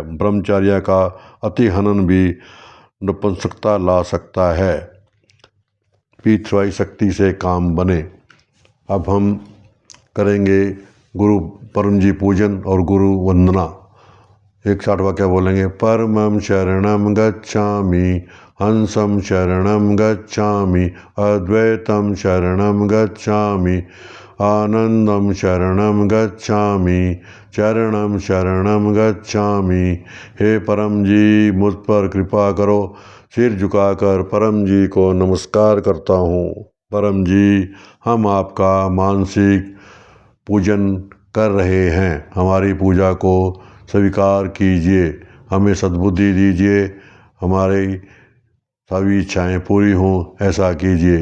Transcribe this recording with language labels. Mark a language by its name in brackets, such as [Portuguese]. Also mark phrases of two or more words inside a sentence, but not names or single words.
[Hindi] ब्रह्मचर्य का अति हनन भी नपुंसकता ला सकता है। पृथ्वी शक्ति से काम बने। अब हम करेंगे गुरु परम जी पूजन और गुरु वंदना। एक साथ वाक्य बोलेंगे। [Sanskrit] परमं शरणं गच्छामि, हंसं शरणं गच्छामि, अद्वैतं शरणं गच्छामि, आनंदं शरणं गच्छामि, चरणं शरणं गच्छामि। [Hindi] हे परम जी, मुझ पर कृपा करो। सिर झुकाकर परम जी को नमस्कार करता हूँ। परम जी, हम आपका मानसिक पूजन कर रहे हैं। हमारी पूजा को स्वीकार कीजिए, हमें सद्बुद्धि दीजिए, हमारी सभी इच्छाएं पूरी हों, ऐसा कीजिए।